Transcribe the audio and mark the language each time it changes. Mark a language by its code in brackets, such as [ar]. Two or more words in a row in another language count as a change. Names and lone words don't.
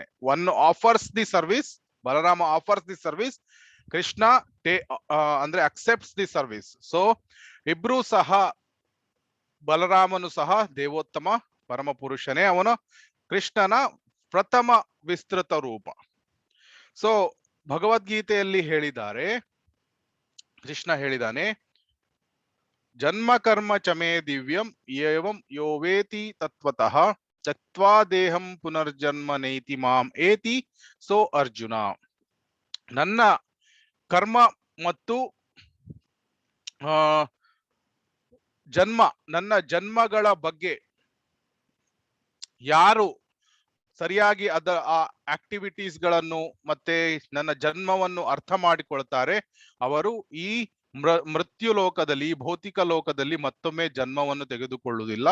[en] One offers the service, ಬಲರಾಮ offers the service, ಕೃಷ್ಣ ಅಂದ್ರೆ accepts the service. [kn] ಸೊ ಇಬ್ರು ಸಹ, ಬಲರಾಮನು ಸಹ ದೇವೋತ್ತಮ ಪರಮ ಪುರುಷನೇ, ಅವನು ಕೃಷ್ಣನ ಪ್ರಥಮ ವಿಸ್ತೃತ ರೂಪ. ಸೊ ಭಗವದ್ಗೀತೆಯಲ್ಲಿ ಹೇಳಿದ್ದಾರೆ, ಕೃಷ್ಣ ಹೇಳಿದಾನೆ, [sa] ಜನ್ಮ ಕರ್ಮ ಚಮೇ ದಿವ್ಯಂ ಏವಂ ಯೋವೇತಿ ತತ್ವತಃ ತ್ಯಕ್ವಾ ದೇಹಂ ಪುನರ್ಜನ್ಮ ನೈತಿ ಮಾಂ ಏತಿ ಸೋ ಅರ್ಜುನ. [kn] ನನ್ನ ಕರ್ಮ ಮತ್ತು ನನ್ನ ಜನ್ಮಗಳ ಬಗ್ಗೆ ಯಾರು ಸರಿಯಾಗಿ ಆ ಆಕ್ಟಿವಿಟೀಸ್ ಗಳನ್ನು ಮತ್ತೆ ನನ್ನ ಜನ್ಮವನ್ನು ಅರ್ಥ ಮಾಡಿಕೊಳ್ತಾರೆ, ಅವರು ಈ ಮೃತ್ಯು ಲೋಕದಲ್ಲಿ, ಭೌತಿಕ ಲೋಕದಲ್ಲಿ ಮತ್ತೊಮ್ಮೆ ಜನ್ಮವನ್ನು ತೆಗೆದುಕೊಳ್ಳುವುದಿಲ್ಲ.